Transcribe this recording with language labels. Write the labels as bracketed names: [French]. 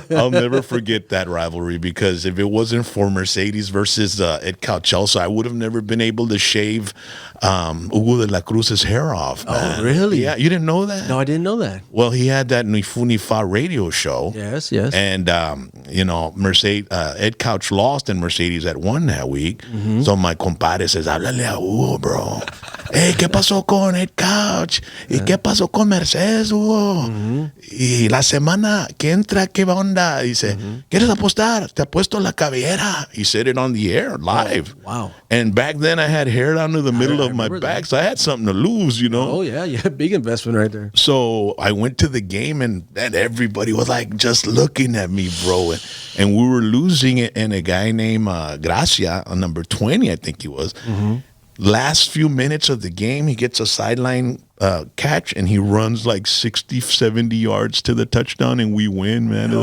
[English] I'll never forget that rivalry, because if it wasn't for Mercedes versus EdcouchElsa, I would have never been able to shave Hugo de la Cruz's hair off. Oh, really? Yeah, you didn't know that? No, I didn't know that. Well, he had that Nifu radio show. Yes. And, Mercedes, Edcouch lost and Mercedes had won that week. Mm-hmm. So my compadre says, [Spanish] háblale a Hugo, bro. Hey, ¿qué pasó con Edcouch? ¿Y qué pasó con Mercedes, Hugo? Y la semana que entra, ¿qué onda? Dice, ¿quieres apostar? Te apuesto la cabellera. [English] He said it on the air, live. Oh, wow. And back then I had hair down to the middle of my remember back, that. so I had something to lose, you know? Oh, yeah, big investment right there. So I went to the game, and everybody was like just looking at me, bro. And we were losing it, and a guy named Gracia, on number 20, I think he was, last few minutes of the game, he gets a sideline catch, and he runs like 60, 70 yards to the touchdown, and we win, man.